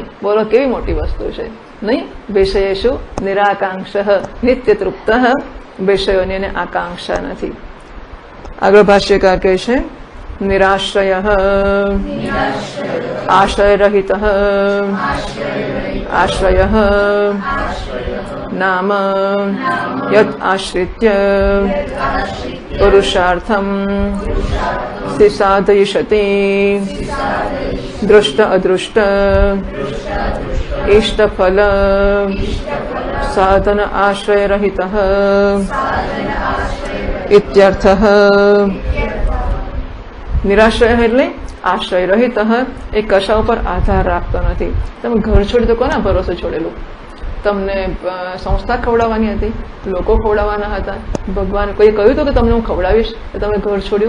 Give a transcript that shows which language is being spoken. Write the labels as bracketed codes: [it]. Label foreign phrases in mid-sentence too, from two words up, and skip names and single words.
[gu] બોલો કેવી મોટી વસ્તુ છે નહીં? [sa] विषयेषु निराकांक्ष नित्य तृप्त. [gu] વિષયોની એને આકાંક્ષા નથી. આગળ ભાષ્યકાર કહે છે નિરાશ્રય [sa] आश्रयरहित आश्रय नाम यत् आश्रित्य पुरुषार्थं साधयिष्यति दृष्ट अदृष्ट इष्टफल साधन आश्रय रहितः इत्यर्थः। [gu] નિરાશ્રય એટલે આશ્રય રહિત, એ કશા ઉપર આધાર રાખતો નથી. તમે ઘર છોડી તો કોના ભરોસે છોડેલું? તમને સંસ્થા ખવડાવવાની હતી, લોકો ખવડાવવાના હતા, ભગવાન કોઈ કહ્યું હતું કે તમને હું ખવડાવીશ, તમે ઘર છોડ્યું?